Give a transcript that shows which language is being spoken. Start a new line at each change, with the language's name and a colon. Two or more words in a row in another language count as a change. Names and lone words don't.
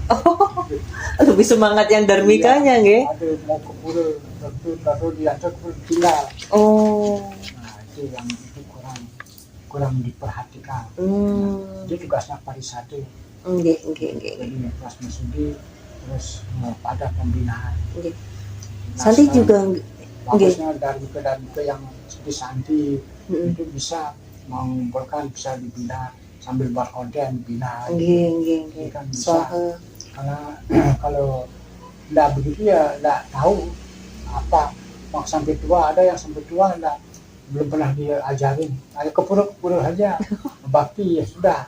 Indonesian: Lebih semangat yang Dharmikanya, Ada mau ke pura, terus diantar ke pura tinggal. Nah itu yang itu kurang diperhatikan. Dia tugasnya parisade. Jadi tugas mesudi terus pada pembinaan. Nggih. Nah, Santi sekarang juga bagusnya dari yang seperti Santi Mm-mm. itu bisa mengumpulkan, bisa dibina sambil buat konten bina. nggih. Jadi kan bisa. Soal Karena kalau nggak begitu ya nggak tahu apa mau sampai tua, ada yang sampai tua nggak, belum pernah diajarin, ayo kepura-pura aja bakti ya sudah.